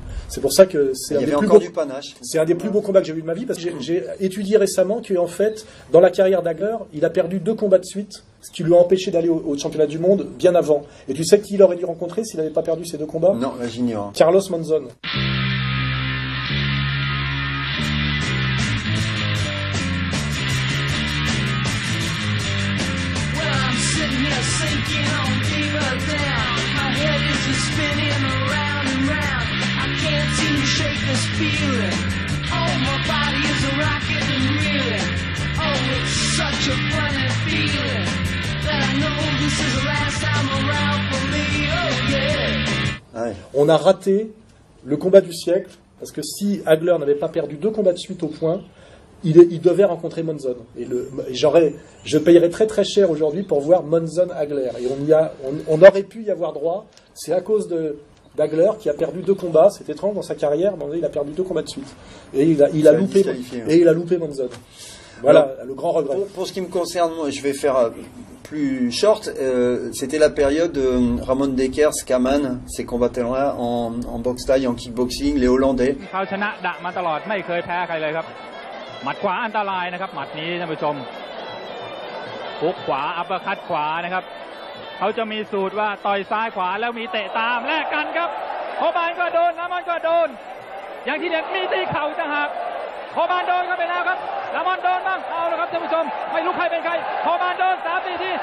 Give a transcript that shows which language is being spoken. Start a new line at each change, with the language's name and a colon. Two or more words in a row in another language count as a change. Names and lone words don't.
French: C'est pour ça que c'est un des plus beaux, c'est un des plus beaux combats que j'ai vu de ma vie, parce que j'ai étudié récemment qu'en fait, dans la carrière d'Hagler, il a perdu 2 combats de suite, ce qui lui a empêché d'aller au championnat du monde bien avant. Et tu sais qui il aurait dû rencontrer s'il n'avait pas perdu ces 2 combats? Non, j'ignore. Carlos Monzon.
English: Sinking on deeper down. My head is just spinning around and round. I can't seem to shake this feeling. Oh, my body is a rocket and reeling. Oh, it's such a funny feeling that I know this is the last time around for me. Oh, yeah.
French: On a raté le combat du siècle, parce que si Hagler n'avait pas perdu 2 combats de suite au point, il devait rencontrer Monzon. Et je payerais très très cher aujourd'hui pour voir Monzon-Hagler. Et on aurait pu y avoir droit. C'est à cause d'Hagler qui a perdu 2 combats. C'est étrange dans sa carrière, mais il a perdu 2 combats de suite. Et il a loupé Monzon. Voilà. Alors, le grand regret. Pour ce qui me concerne, moi, je vais faire plus short. C'était la période Ramon Dekers, Kaman, ces combattants-là en boxe taille, en kickboxing, les Hollandais.
Thai: หมัดขวาอันตรายนะครับหมัดนี้ท่านผู้ชมหุกขวาอัปเปอร์คัตขวานะครับเขาจะมีสูตรว่าต่อยซ้ายขวาแล้วมีเตะตามแลกกันครับโคบานก็โดนน้ำมันก็โด นอย่างที่เด็ดมีตีเข่าต่างหากโคบานโดนเข้าไปแล้วครับน้ำมันโดนบ้างเอาละครับท่านผู้ชมไม่รู้ใครเป็นใครโคบานโดน3-4 ที